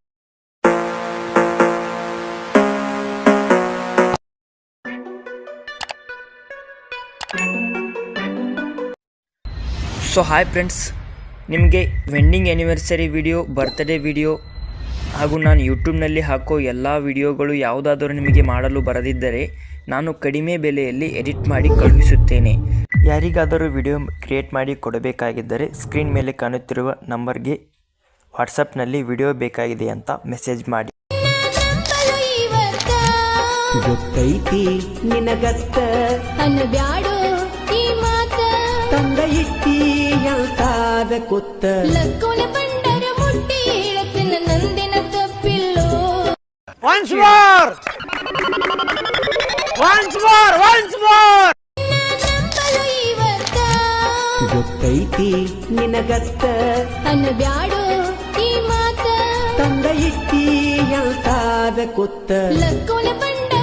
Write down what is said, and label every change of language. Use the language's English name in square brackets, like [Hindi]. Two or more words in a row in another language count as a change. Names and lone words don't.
[English] so hi friends, [Kannada] ನಿಮಗೆ [English] wedding anniversary video, birthday video [Kannada] ಹಾಗೂ ನಾನು ಯೂಟ್ಯೂಬ್ನಲ್ಲಿ ಹಾಕೋ ಎಲ್ಲ ವಿಡಿಯೋಗಳು ಯಾವುದಾದರೂ ನಿಮಗೆ ಮಾಡಲು ಬರದಿದ್ದರೆ ನಾನು ಕಡಿಮೆ ಬೆಲೆಯಲ್ಲಿ ಎಡಿಟ್ ಮಾಡಿ ಕಳುಹಿಸುತ್ತೇನೆ. ಯಾರಿಗಾದರೂ [English] video create [Kannada] ಮಾಡಿ ಕೊಡಬೇಕಾಗಿದ್ದರೆ ಸ್ಕ್ರೀನ್ ಮೇಲೆ ಕಾಣುತ್ತಿರುವ ನಂಬರ್ಗೆ ವಾಟ್ಸಪ್ನಲ್ಲಿ ವಿಡಿಯೋ ಬೇಕಾಗಿದೆ ಅಂತ ಮೆಸೇಜ್ ಮಾಡಿ. ಗೊತ್ತೈತಿ ನಿನಗತ್ತ ಅನ್ನಬ್ಯಾಡೋ ಈ ಮಾತ ತಂದ ಇಟ್ಟಿ ಎಂತಾದ ಕೊತ್ತ ಲಕ್ಕೋಣ ಬಂಡರ ಮುಟ್ಟಿ ಹೇಳತ್ತಿನ ನಂದಿನ ತಪ್ಪಿಲ್ಲೋ. [English] Once more! Once more! Once more! [Kannada] ನಂಬಲು ಇವತ್ತ ಗೊತ್ತೈತಿ ನಿನಗತ್ತ ಅನ್ನಬ್ಯಾಡೋ ಈ ಮಾತ ತಂದ ಇಟ್ಟಿ ಎಂತಾದ ಕೊತ್ತ ಲಕ್ಕೋಣ